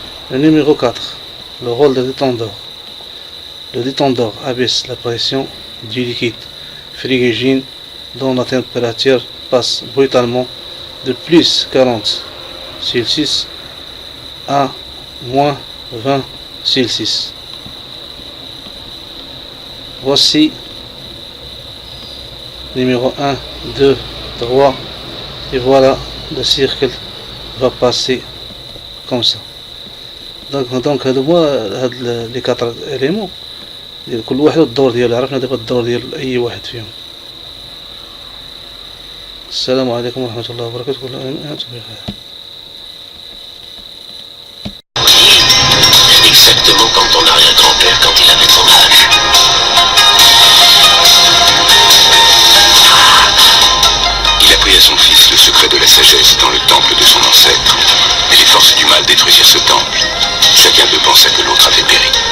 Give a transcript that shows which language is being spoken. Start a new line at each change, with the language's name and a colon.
French: Le numéro 4, le rôle de détendeur. Le détendeur abaisse la pression du liquide frigogène dont la température passe brutalement de plus 40 Celsius à moins 20 Celsius. Voici numéro 1, 2, 3 et voilà le cercle va passer comme ça.
Arabic: Donc هاد لي 4 éléments كل واحد الدور ديالو. عرفنا دابا الدور ديال اي واحد فيهم. السلام عليكم ورحمة الله وبركاته. كل عام وانتم بخير.
French: Exactement comme ton arrière-grand-père quand il avait son âge. Il apprit à son fils le secret de la sagesse dans le temple de son ancêtre. Mais les forces du mal détruisirent ce temple. Chacun d'eux pensa que l'autre avait péri.